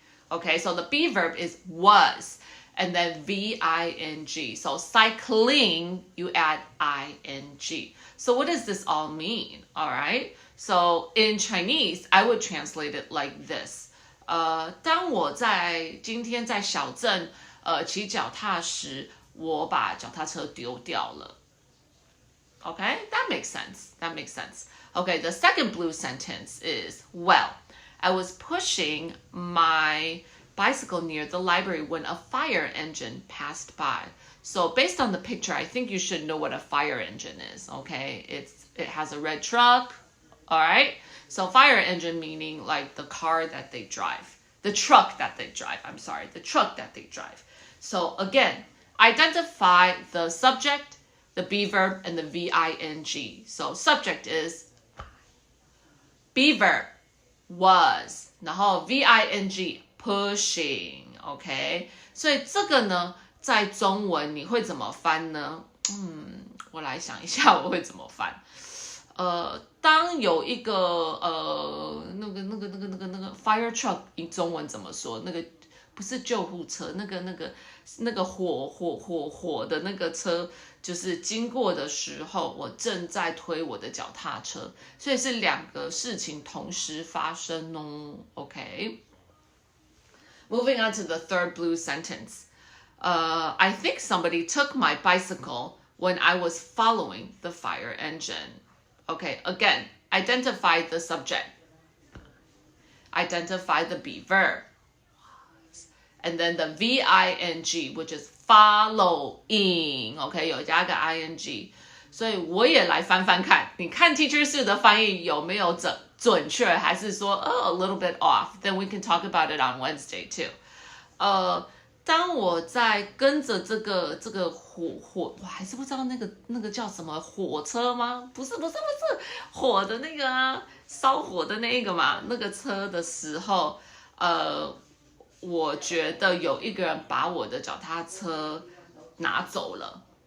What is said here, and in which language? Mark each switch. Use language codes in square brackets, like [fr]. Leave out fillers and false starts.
[en] Okay, so the be verb is was, and then V-I-N-G. So cycling, you add I-N-G. So what does this all mean? All right, so in Chinese, I would translate it like this. [zh] 当我今天在小镇骑脚踏时，我把脚踏车丢掉了。 [en] Okay, that makes sense. That makes sense. Okay, the second blue sentence is, well, I was pushing my bicycle near the library when a fire engine passed by. So based on the picture, I think you should know what a fire engine is, okay? It has a red truck, all right? So fire engine meaning like the car that they drive. The truck that they drive, the truck that they drive. So again, identify the subject, the be verb, and the V-I-N-G. So subject is be verb, was, 然后 V-I-N-G, pushing, OK? [zh] 所以这个呢，在中文你会怎么翻呢？我来想一下我会怎么翻。当有一个那个 fire truck， 中文怎么说？那个不是救护车，那个火的那个车，就是经过的时候，我正在推我的脚踏车，所以是两个事情同时发生哦。 OK。 [en] Moving on to the third blue sentence. I think somebody took my bicycle when I was following the fire engine. Okay, again, identify the subject. Identify the be verb. And then the V-I-N-G, which is following. [zh] Okay, 有加个 ing. 所以我也来翻翻看，你看 Teacher Sue 的翻译有没有准确，还是说 a little bit off? [en] Then we can talk about it on Wednesday too. [zh] 当我在跟着这个火，我还是不知道那个叫什么火车吗？不是火的那个啊，烧火的那个嘛，那个车的时候，我觉得有一个人把我的脚踏车拿走了。